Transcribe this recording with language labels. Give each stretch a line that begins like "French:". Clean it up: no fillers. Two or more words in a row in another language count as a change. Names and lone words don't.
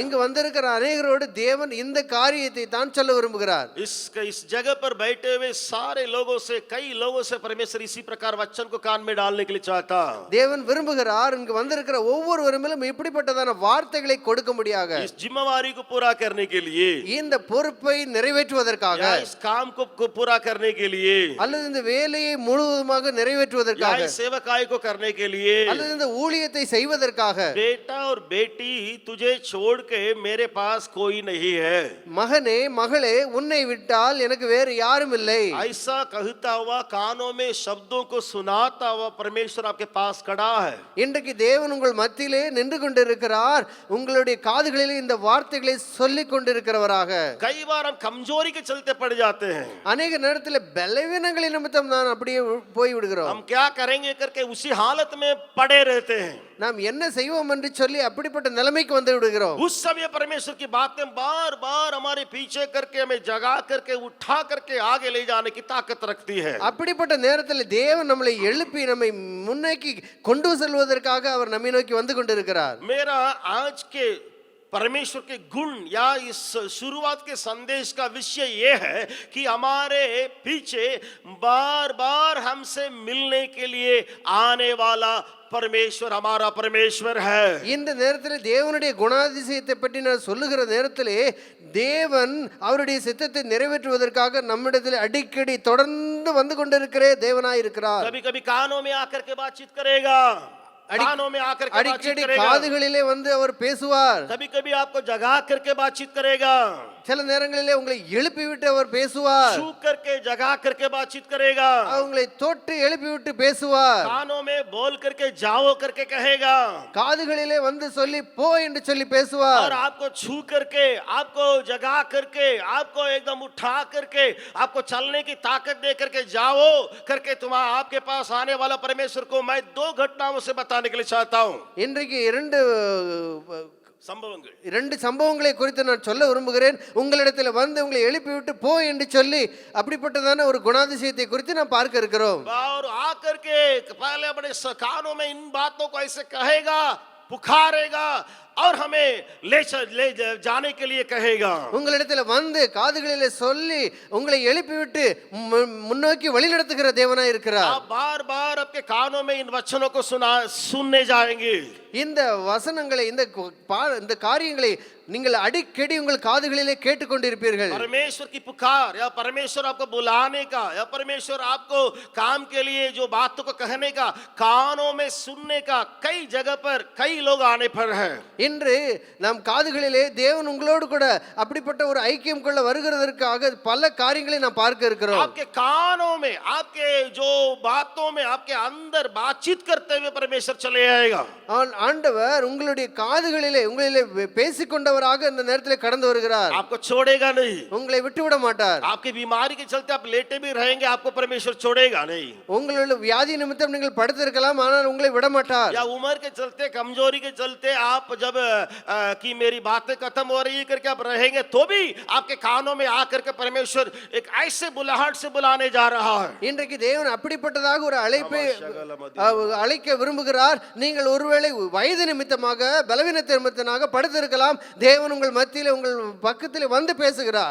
Tamil: இங்கு வந்திருக்கிற अनेகரோடு தேவன் இந்த காரியத்தை தான் சொல்ல விரும்புகிறார்.
Hindi: इस जगह पर बैठे हुए सारे लोगों से कई लोगों से परमेश्वर इसी प्रकार वचन को कान में डालने के लिए चाहता है।
Tamil: தேவன் விரும்புகிறார் இங்கு வந்திருக்கிற ஒவ்வொருவரிலும் இப்படிப்பட்டதான வார்த்தைகளை கொடுக்க முடியாக,
Hindi: इस जिम्मेवारी को पूरा करने के लिए,
Tamil: இந்த பொறுப்பை நிறைவேற்றுவதற்காக,
Hindi: इस काम को पूरा करने के लिए,
Tamil: அல்லது இந்த வேலையை முழுவதுமாக நிறைவேற்றுவதற்காக,
Hindi: इस सेवकाई को करने के लिए,
Tamil: அல்லது இந்த ஊழியத்தை செய்வதற்காக,
Hindi: बेटा और बेटी तुझे छोड़ के मेरे पास कोई नहीं है,
Tamil: மகனே மகளே உன்னை விட்டால் எனக்கு வேறு யாரும் இல்லை,
Hindi: ऐसा कहता हुआ कानों में शब्दों को सुनाता हुआ परमेश्वर आपके पास खड़ा है।
Tamil: இன்றைக்கு தேவன் உங்கள் மத்தியிலே நின்று கொண்டிருக்கிறார். உங்களுடைய காதுகளிலே இந்த வார்த்தைகளை சொல்லிக் கொண்டிருக்கிறவராக.
Hindi: कई बार हम कमजोरी के चलते पड़ जाते हैं,
Tamil: அநேக நேரத்தில் பலவீனங்களின் நிமித்தம் நான் அப்படியே போய் விடுகிறோம்.
Hindi: हम क्या करेंगे करके उसी हालत में पड़े रहते हैं।
Tamil: நாம் என்ன செய்வோம் என்று சொல்லி அப்படிப்பட்ட நிலைமைக்கு வந்து விடுகிறோம்.
Hindi: उस समय परमेश्वर की बातें बार बार हमारे पीछे करके हमें जगा करके उठा करके आगे ले जाने की ताकत रखती है।
Tamil: அப்படிப்பட்ட நேரத்தில் தேவன் நம்மளை எழுப்பி நம்மை முன்னோக்கி கொண்டு செல்வதற்காக அவர் நம்மை நோக்கி வந்து கொண்டிருக்கிறார்.
Hindi: मेरा आज के परमेश्वर के गुण या इस शुरुआत के संदेश का विषय ये है कि हमारे पीछे बार बार हमसे मिलने के लिए आने वाला परमेश्वर हमारा परमेश्वर है।
Tamil: இந்த நேரத்தில் தேவனுடைய குணாதிசயத்தை பற்றி நான் சொல்லுகிற நேரத்திலே தேவன் அவருடைய சித்தத்தை நிறைவேற்றுவதற்காக நம்மிடத்தில் அடிக்கடி தொடர்ந்து வந்து கொண்டிருக்கிற தேவனாய் இருக்கிறார்.
Hindi: कभी कभी कानों में आकर के बातचीत करेगा, कानों में आकर के बातचीत
Tamil: அடிக்கடி
Hindi: करेगा,
Tamil: காதுகளிலே வந்து அவர் பேசுவார்.
Hindi: कभी कभी आपको जगा करके बातचीत करेगा,
Tamil: சில நேரங்களிலே உங்களை எழுப்பி விட்டு அவர் பேசுவார்.
Hindi: छू करके जगा करके बातचीत करेगा,
Tamil: உங்களை தொட்டு எழுப்பி விட்டு பேசுவார்.
Hindi: कानों में बोल करके जाओ करके कहेगा,
Tamil: காதுகளிலே வந்து சொல்லி போ என்று சொல்லி பேசுவார்.
Hindi: और आपको छू करके, आपको जगा करके, आपको एकदम उठा करके, आपको चलने की ताकत दे करके जाओ करके तुम्हारा आपके पास आने वाला परमेश्वर को मैं दो घटनाओं से बताने के लिए चाहता हूं।
Tamil: இன்றைக்கு संभवங்கள் இரண்டு சம்பவங்களை குறித்து நான் சொல்ல விரும்புகிறேன். உங்களிடத்தில் வந்து உங்களை எழுப்பி விட்டு போ என்று சொல்லி அப்படிப்பட்டதான ஒரு குணாதிசயத்தை குறித்து நாம் பார்க்க இருக்கிறோம்.
Hindi: और आकर के पहले अपने कानों में इन बातों को ऐसे कहेगा, पुकारेगा और हमें ले जाने के लिए कहेगा।
Tamil: உங்களிடத்தில் வந்து காதுகளிலே சொல்லி உங்களை எழுப்பி விட்டு முன்னோக்கி வழி நடத்துகிற தேவனாய் இருக்கிறார்.
Hindi: आप बार बार आपके कानों में इन वचनों को सुनने जाएंगे।
Tamil: இந்த வசனங்களை இந்த காரியங்களை நீங்கள் அடிக்கடி உங்கள் காதுகளிலே கேட்டுக்கொண்டிருப்பீர்கள்.
Hindi: परमेश्वर की पुकार या परमेश्वर आपको बुलाने का या परमेश्वर आपको काम के लिए जो बातों को कहने का, कानों में सुनने का कई जगह पर कई लोग आने पर है।
Tamil: இன்று நம் காதுகளிலே தேவன் உங்களோடு கூட அப்படிப்பட்ட ஒரு ஐக்கியம் கொள்ள வருகிறதற்காக பல காரியங்களை நாம் பார்க்க இருக்கிறோம்.
Hindi: आपके कानों में, आपके जो बातों में, आपके अंदर बातचीत करते हुए परमेश्वर चले आएगा।
Tamil: ஆண்டவர் உங்களுடைய காதுகளிலே உங்களிலே பேசிக்கொண்டவராக இந்த நேரத்தில் கடந்து வருகிறார்.
Hindi: आपको छोड़ेगा नहीं,
Tamil: உங்களை விட்டு விட மாட்டார்.
Hindi: आपकी बीमारी के चलते आप लेटे भी रहेंगे, आपको परमेश्वर छोड़ेगा नहीं।
Tamil: உங்களுடைய வியாதி நிமித்தம் நீங்கள் படுத்திருக்கலாம், ஆனால் உங்களை விட மாட்டார்.
Hindi: या उम्र के चलते, कमजोरी के चलते आप जब कि मेरी बातें खत्म हो रही है करके आप रहेंगे, तो भी आपके कानों में आकर के परमेश्वर एक ऐसे बुलाहट से बुलाने जा रहा है।
Tamil: இன்றைக்கு தேவன் அப்படிப்பட்டதாக ஒரு அழைப்பை அழைக்க விரும்புகிறார். நீங்கள் ஒருவேளை வயது நிமித்தமாக பலவீனத்தை நிமித்தமாக படுத்திருக்கலாம், தேவன் உங்கள் மத்தியிலே உங்கள் பக்கத்திலே வந்து பேசுகிறார்.